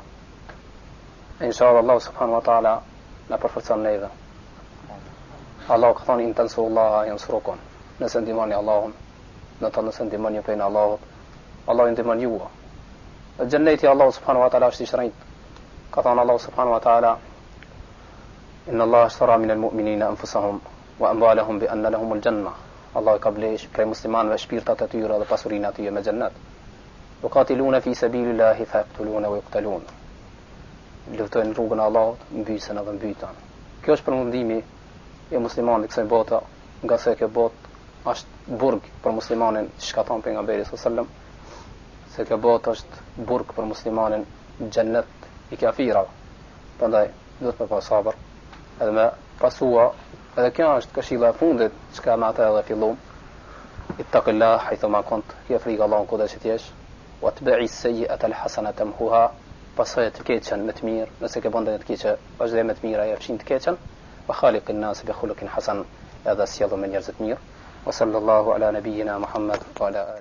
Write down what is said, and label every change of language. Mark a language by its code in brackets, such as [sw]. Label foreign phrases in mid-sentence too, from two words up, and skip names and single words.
[sq] Inshallah Allah [ar] سبحانه وتعالى [sq] na përforcon neve. Allah ka thënë [ar] إن تنصروا الله ينصركم. [sq] Nëse ndihmoni Allahun, do të nëse ndihmoni pejnë Allahut, Allah i ndihmon ju. Xheneti Allah [ar] سبحانه وتعالى [sq] është i shtrenjtë. Ka thënë [ar] الله سبحانه وتعالى إن الله اشترى من المؤمنين أنفسهم وأموالهم بأن لهم الجنة. [sq] Allah i ka blesh prej muslimanëve shpirtat e tyre dhe pasurinë e tyre me xhennet. [ar] يقاتلون في سبيل الله فيقتلون ويقتلون. [sq] Luftojnë rrugën e Allahut, mbysen edhe mbyten. Kjo është përmundimi i muslimanit kësaj bote, nga se kjo botë është burg për muslimanin, çka thon pejgamberi [ar] صلى الله عليه وسلم, [sq] se kjo botë është burg për muslimanin, xhennet i kafirave. Prandaj duhet të pas sabër, edhe me pasua, edhe kjo është këshilla e fundit, çka me atë edhe fillum. [ar] اتق الله حيثما كنت, [sq] kia frikë Allahun kudo që t'jesh, [ar] وأتبع السيئة الحسنة تمحها, [sq] pasojë të keqen me të mirë, nëse ke bën të keqe, vazhdo me të mira, e fshin të keqen, [ar] وخالق الناس بخلق حسن, [sq] edhe sjellëm me njerëz të mirë. [ar] وصلى الله على نبينا محمد وعلى